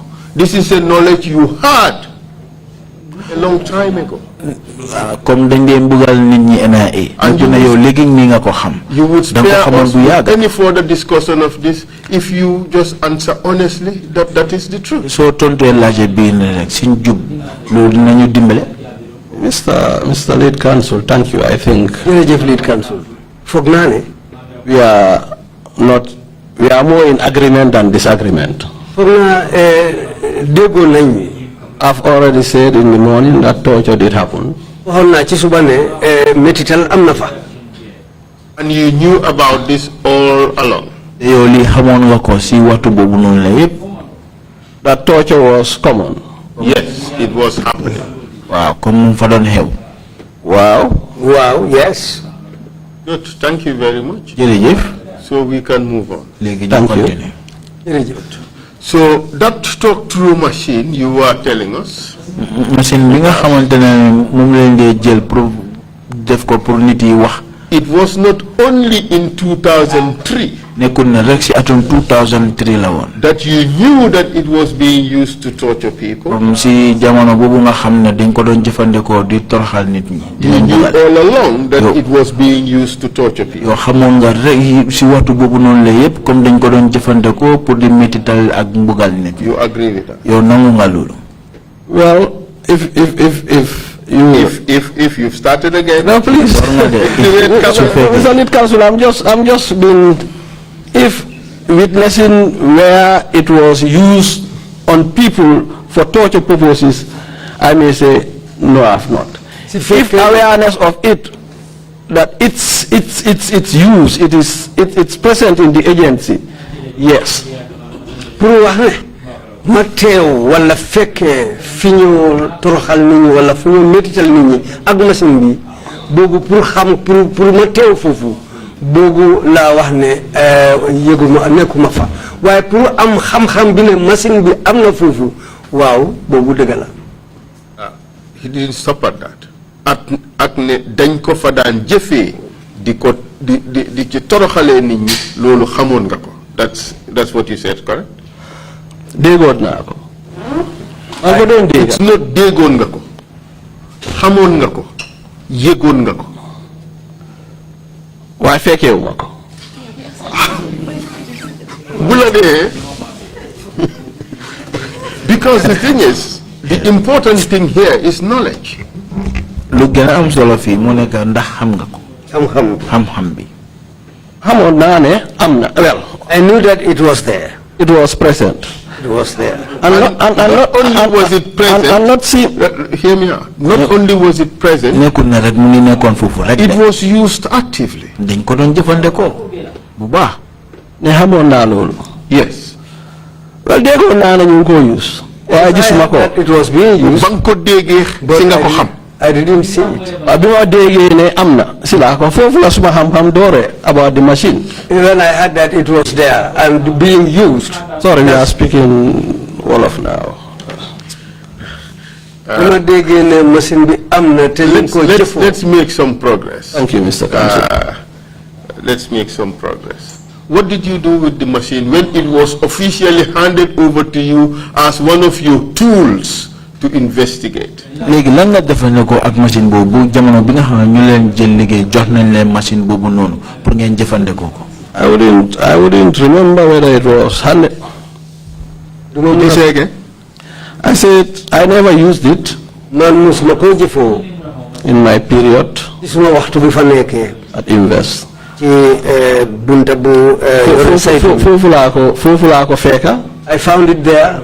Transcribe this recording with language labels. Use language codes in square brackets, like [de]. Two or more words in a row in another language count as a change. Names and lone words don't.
[en] This is a knowledge you had a long time ago. [wo] comme dañ dee mbugal nit ñi NIA. [en] And [wo] na yow léegi nii nga ko xam. [en] You would [wo] da nga ko [en] spare [wo] xamoon [en] us [wo] bu yàgg. [en] any further discussion of this if you just answer honestly that that is the truth. [wo] soo tontee laajte bii ne rek suñ jub loolu dinañu dimbale. [en] Mr. Lead Counsel, thank you. I think [wo] jërëjëf Lead Counsel foog naa ne [en] we are more in agreement than disagreement. [wo] foog naa déggoo nañ mi. [en] I've already said in the morning that torture did happen. [wo] waxoon naa ci suba ne métital am na fa. [en] And you knew about this all along. [wo] yow lii xamoon nga ko si waxtu boobu noonu la yëpp. [en] That torture was common. Yes, it was happening. [wo] waaw comme mu fa doon xew. waaw yes. [en] Good, thank you very much. [wo] jërëjëf. [en] So we can move on. [wo] léegi ñu [en] Thank you. [wo] continue. jërëjëf. [en] So that talk-through machine you were telling us, [wo] machine bi nga xamante ne moom lañ dee jël pour def ko pour nit yi wax. [en] it was not only in 2003 [wo] nekkul ne rek si atum 2003 la woon. [en] that you knew that it was being used to torture people. [wo] comme si jamono boobu nga xam ne dañ ko doon jëfandikoo di toroxal nit ñi. di [en] You [wo] leen [en] knew [wo] bugal. [en] all along that [wo] Yo. [en] it was being used to torture people. [wo] yoo xamoon nga rek si waxtu boobu noonu la yëpp comme dañ ko doon jëfandikoo pour di métital ak mbugal nit ñi. [en] You agree with that? [wo] yow nangu nga loolu. [en] Well, if you've started again. no, please. Mr. Lead Counsel, I'm just being, if witnessing where it was used on people for torture purposes, I may say no, I've not. If awareness of it, that it's use, it's present in the agency, yes. [wo] pour wax ne ma teew wala fekkee fi ñu toroxal nit ñi wala fu ñu métital nit ñi ak machine bi boobu pour xam pour ma teew foofu boobu laa wax ne yëguma nekkuma fa waaye pour am xam-xam bi ne machine bi am na foofu waaw boobu dëgg la. [en] He didn't stop at that. [wo] Ak ne dañ ko fa daan jëfee di ci toroxalee nit ñi loolu xamoon nga ko. [en] That's what you said, correct? [wo] Déggoon naa ko. maa ko doon dégg. [en] It's not [wo] déggoon nga ko. xamoon nga ko. yëgoon nga ko. waaye fekkeewu ma ko. bu la dee [en] because the thing is, the important thing here is knowledge. [wo] lu gën a am solo fii mu nekk ndax xam nga ko. xam-xam bi. xamoon naa ne am na. [en] Well, I knew that it was there. it was present. It was there. And not only was it present, and not seen. Hear me out. Not only was it present, [wo] nekkul ne rek mu ngi nekkoon foofu rek [en] it [wo] de. [en] was used actively. [wo] dañ ko doon jëfandikoo bu baax. ne xamoon naa loolu. Yes. well déggoon naa ne ñu ngi ko use. waaye gisuma ko. [en] It was being used. [wo] ba nga ko déggee si nga ko xam. [en] I didn't see it. [wo] waaw bi ma déggee ne am na si laa ko foofu la suma xam-xam doore [en] about the machine. When I heard that it was there and being used. Sorry, we are speaking Wolof now. Let's make some progress. Thank you, Mr. Council. Let's make some progress. What did you do with the machine when it was officially handed over to you as one of your tools to investigate? [wo] Léegi lan nga jëfandikoo ak machine boobu jamono bi nga xam ne ñu leen jël liggéey jox nañ leen machine boobu noonu pour ngeen jëfandikoo ko. [en] I wouldn't remember whether it was handed. Did you say again? I said I never used it in my period at Invest. I found it there